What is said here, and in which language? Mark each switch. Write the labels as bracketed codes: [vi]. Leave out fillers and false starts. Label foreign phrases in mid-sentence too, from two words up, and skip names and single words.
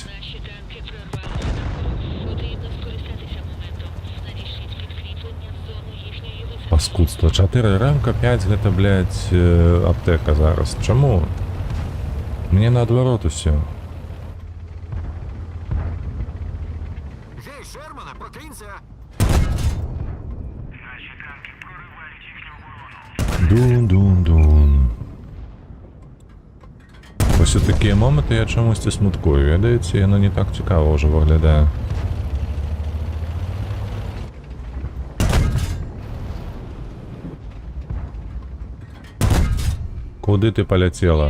[uk] Наші танки прорвалися нагору. Потрібно скористатися моментом. Надішліть підкріплення в зону їхньої висадки. Паскудство. 4 ремка, 5 гэта, блять, аптека зараз. [ru] Чому? Мне наоборот усе. [uk] Гей, Шермане, прокинься! Дун-дун-дун. Ось у такі моменти я чомусь смуткую. Я дивіться, воно не так цікаво вже виглядає. Куди ти полетіла?